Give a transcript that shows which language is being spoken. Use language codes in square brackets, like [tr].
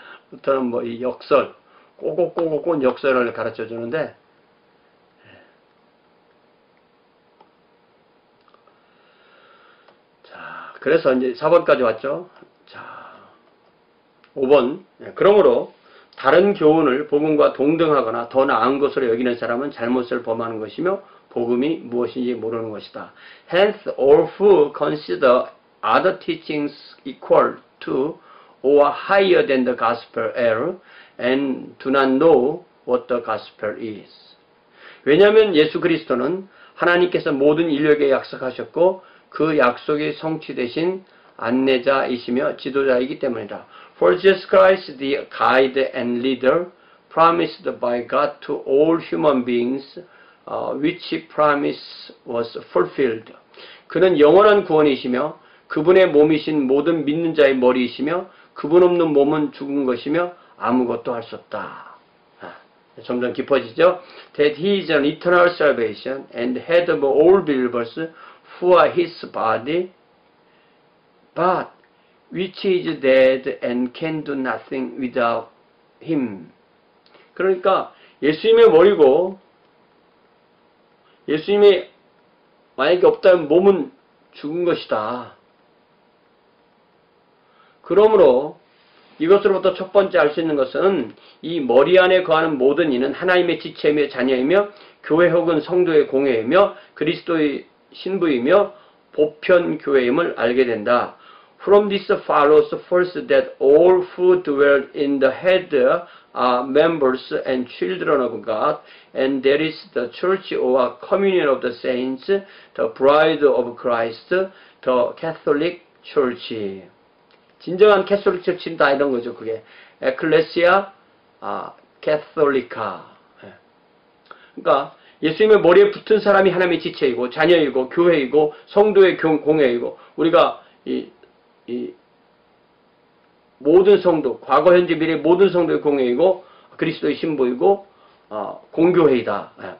[ko] 루터는 뭐 이 역설, 꼬꼬꼬꼬 역설을 가르쳐 주는데, 자, 그래서 이제 4번까지 왔죠. 자, 5번. 그러므로 다른 교훈을 복음과 동등하거나 더 나은 것으로 여기는 사람은 잘못을 범하는 것이며 복음이 무엇인지 모르는 것이다. [en] Hence, all who consider other teachings equal to or higher than the gospel error and do not know what the gospel is. [ko] 왜냐하면 예수 그리스도는 하나님께서 모든 인류에게 약속하셨고 그 약속이 성취되신 안내자이시며 지도자이기 때문이다. [en] For Jesus Christ, the guide and leader, promised by God to all human beings, which promise was fulfilled. [ko] 그는 영원한 구원이시며 그분의 몸이신 모든 믿는 자의 머리이시며 그분 없는 몸은 죽은 것이며 아무것도 할 수 없다. 점점 깊어지죠. [en] That he is an eternal salvation and head of all believers who are his body, but which is dead and can do nothing without him. [ko] 그러니까 예수님의 머리고 예수님이 만약에 없다면 몸은 죽은 것이다. 그러므로 이것으로부터 첫 번째 알 수 있는 것은 이 머리 안에 거하는 모든 이는 하나님의 지체이며 자녀이며 교회 혹은 성도의 공회이며 그리스도의 신부이며 보편교회임을 알게 된다. [en] From this follows first that all who dwell in the head are members and children of God, and there is the church or communion of the saints, the bride of Christ, the Catholic Church. [ko] 진정한 캐톨릭 처치는 다 이런 거죠. 그게 에클레시아 캐톨리카. 그러니까 예수님의 머리에 붙은 사람이 하나님의 지체이고 자녀이고 교회이고 성도의 공회이고 우리가 이 모든 성도, 과거, 현재, 미래 모든 성도의 공회이고 그리스도의 신부이고 공교회이다.